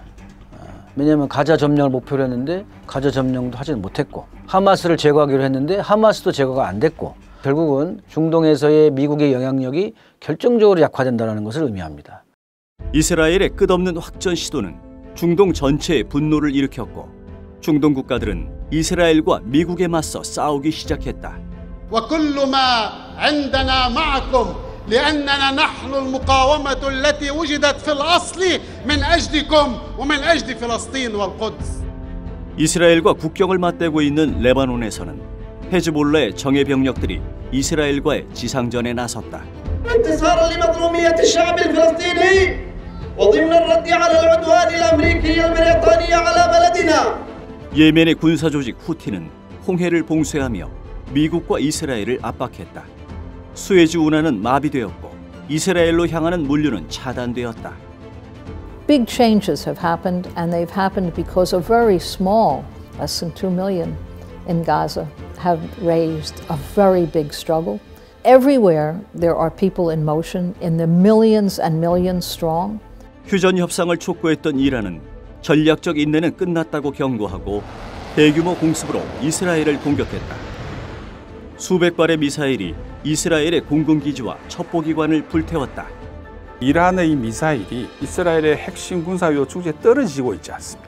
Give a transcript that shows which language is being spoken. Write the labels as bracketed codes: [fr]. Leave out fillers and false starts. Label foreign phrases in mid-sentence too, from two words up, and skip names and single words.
[ko] 왜냐하면 가자 점령을 목표로 했는데 가자 점령도 하지는 못했고 하마스를 제거하기로 했는데 하마스도 제거가 안 됐고 결국은 중동에서의 미국의 영향력이 결정적으로 약화된다는 것을 의미합니다. 이스라엘의 끝없는 확전 시도는 중동 전체에 분노를 일으켰고 중동 국가들은 이스라엘과 미국에 맞서 싸우기 시작했다. [ar] وكل ما عندنا معكم لأننا نحن المقاومة التي وجدت في الأصل من أجلكم ومن أجل فلسطين والقدس. [ko] 이스라엘과 국경을 맞대고 있는 레바논에서는 헤즈볼라의 정예 병력들이 이스라엘과의 지상전에 나섰다. [ar] انتصارا لمظلومية الشعب الفلسطيني وضمن الرد على العدوان الأمريكي البريطاني على بلدنا. [ko] 예멘의 군사 조직 후티는 홍해를 봉쇄하며 미국과 이스라엘을 압박했다. 수에즈 운하는 마비되었고 이스라엘로 향하는 물류는 차단되었다. [en] Big changes have happened, and they've happened because a very small, less than 2 million in Gaza, have raised a very big struggle. Everywhere there are people in motion, in the millions and millions strong. [ko] 휴전 협상을 촉구했던 이란은 전략적 인내는 끝났다고 경고하고 대규모 공습으로 이스라엘을 공격했다. 수백 발의 미사일이 이스라엘의 공군기지와 첩보기관을 불태웠다. 이란의 미사일이 이스라엘의 핵심 군사 요충지에 떨어지고 있지 않습니까?